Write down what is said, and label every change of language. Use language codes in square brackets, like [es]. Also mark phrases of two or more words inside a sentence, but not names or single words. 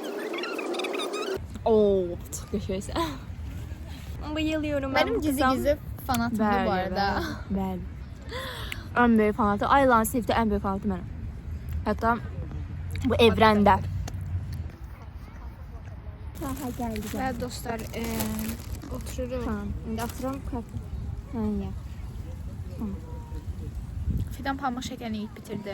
[tr] Oo, çok yaşaysa. Bayılıyorum ben Benim bu gizli kıza. gizli fanatımdır bu arada. [az] Bəli. Ən böyük fanatı, Aylanın sevdiyi ən böyük fanatı mənəm. Hətta bu evrəndə. Aha, gəldi. Və dostlar, otururuq. Tamam, indi atıram kartı. Hə, ya. Fidan pamuk şəkərini yiyib bitirdim.